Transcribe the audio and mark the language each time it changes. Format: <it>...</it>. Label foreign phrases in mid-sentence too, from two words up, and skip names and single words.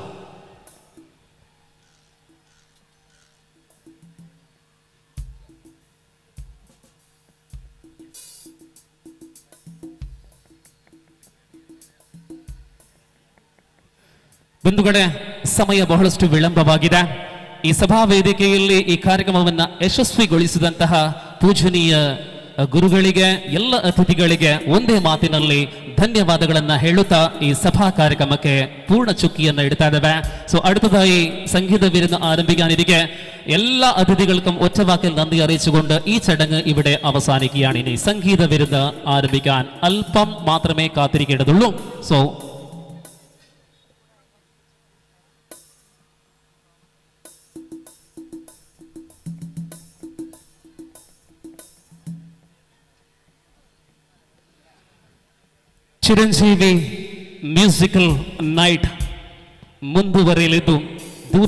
<kn>ಬಂಧುಗಳೇ, ಸಮಯ ಬಹಳಷ್ಟು ವಿಳಂಬವಾಗಿದೆ. ಈ ಸಭಾ ವೇದಿಕೆಯಲ್ಲಿ ಈ ಕಾರ್ಯಕ್ರಮವನ್ನು ಯಶಸ್ವಿಗೊಳಿಸಿದಂತಹ ಪೂಜನೀಯ ಗುರುಗಳಿಗೆ, ಎಲ್ಲ ಅತಿಥಿಗಳಿಗೆ ಒಂದೇ ಮಾತಿನಲ್ಲಿ ಧನ್ಯವಾದಗಳನ್ನ ಹೇಳುತ್ತಾ ಈ ಸಭಾ ಕಾರ್ಯಕ್ರಮಕ್ಕೆ ಪೂರ್ಣ ಚುಕ್ಕಿಯನ್ನು ಇಡ್ತಾ ಇದ್ದೇವೆ.</kn> <ml>ಸೊ അടുത്തതായി സംഗീത വിരുന്ന് ആരംഭിക്കാനിരിക്കെ എല്ലാ അതിഥികൾക്കും ഒറ്റവാക്കിൽ നന്ദി അറിയിച്ചുകൊണ്ട് ഈ ചടങ്ങ് ഇവിടെ അവസാനിക്കുകയാണ്. ഇനി സംഗീത വിരുന്ന് ആരംഭിക്കാൻ അല്പം മാത്രമേ കാത്തിരിക്കേണ്ടതുള്ളൂ.</ml> <kn>സോ ಚಿರಂಜೀವಿ ಮ್ಯೂಸಿಕಲ್ ನೈಟ್ ಮುಂದುವರಿಯಲಿದ್ದು ದೂರ</kn>